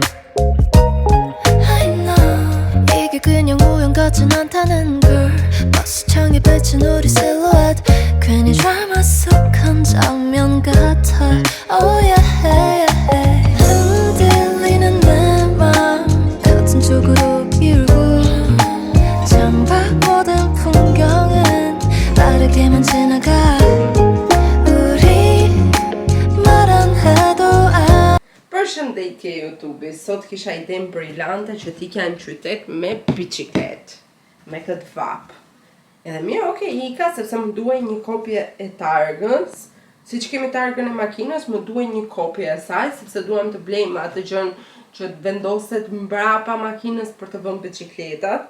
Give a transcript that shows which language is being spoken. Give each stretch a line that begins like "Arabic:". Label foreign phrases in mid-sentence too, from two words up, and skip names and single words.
English: I know
Korean: 이게 그냥 우연 같진 않다는 걸 버스창에 비친 우리 실루엣 괜히 드라마 속 한 장면 같아
English: Oh yeah
Korean: 흔들리는 내 맘 같은 쪽으로 기울고 창밖 모든 풍경은 빠르게만 지나가 우리 말 안 해도
Albanian: Përshëndetje YouTube, sot kisha idenë brillante që t'ikja në qytet me biçiklet, me këtë vap. Edhe mirë, okay, ika sepse më duaj një kopje e targës, si që kemi targën e makinës, më duaj një kopje e saj, sepse duam të blejmë atë gjën që të vendoset mbrapa makinës për të vënë biçikletat.